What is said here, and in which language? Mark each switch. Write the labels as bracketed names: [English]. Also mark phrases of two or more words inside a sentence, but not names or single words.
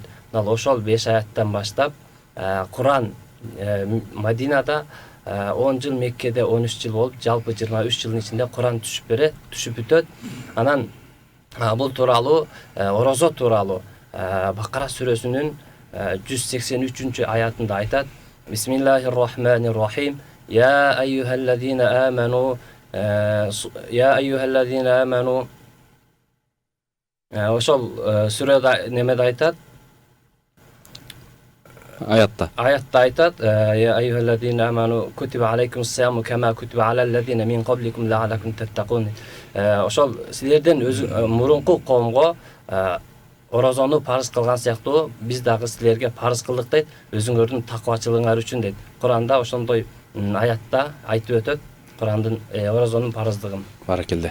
[Kyrgyz] Мына ошол 5 аяттан баштап Куран Мадинада 10 жыл, Меккеде 13 жыл болуп, жалпы 23 жылдын ичинде Куран түшүп бүтөт. Анан бул тууралуу орозо тууралуу Бакара сүрөсүнүн 183-аятында айтат: [Arabic] بسم الله الرحمن الرحيم. يا أيها الذين آمنوا [Kyrgyz] ошол сүрөдө немеде айтат? Аятта айтат: [Arabic] يا أيها الذين آمنوا كتب عليكم الصيام كما كتب على الذين من قبلكم لعلكم تتقون. [Kyrgyz] Ошол силерден мурунку коомго орозону парыз кылган сыяктуу биз дагы силерге парыз кылдык дейт, өзүңөрдүн таквачылыгыңар үчүн дейт. Куранда ошондой аятта айтып өтөт Курандын орозонун парыздыгын. Баракелде.